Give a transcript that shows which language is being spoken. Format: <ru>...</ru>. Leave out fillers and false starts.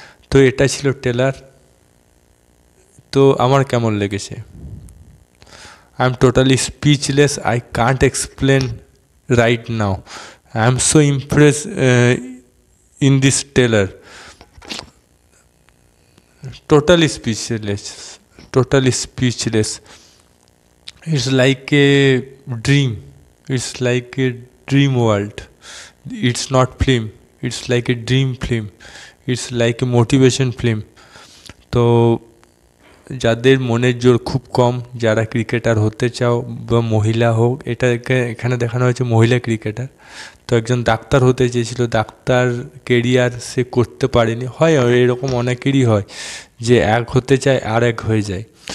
<bn>তো এটা ছিল টেলার। তো আমার কেমন লেগেছে,</bn> <en>I am totally speechless, I can't explain right now. I am so impress in this trailer. Totally speechless, totally speechless. It's like a dream, it's like a dream world. It's not film, it's like a dream film, it's like a motivation film.</en> <bn>তো যাদের মনের জোর খুব কম, যারা cricketer হতে চাও বা মহিলা হোক, এটাকে এখানে দেখানো হয়েছে মহিলা ক্রিকেটার। তো একজন ডাক্তার হতে চেয়েছিল, ডাক্তার কেরিয়ার সে করতে পারেনি। হয় এরকম অনেকেরই হয়, যে এক হতে চায় আর এক হয়ে যায়।</bn>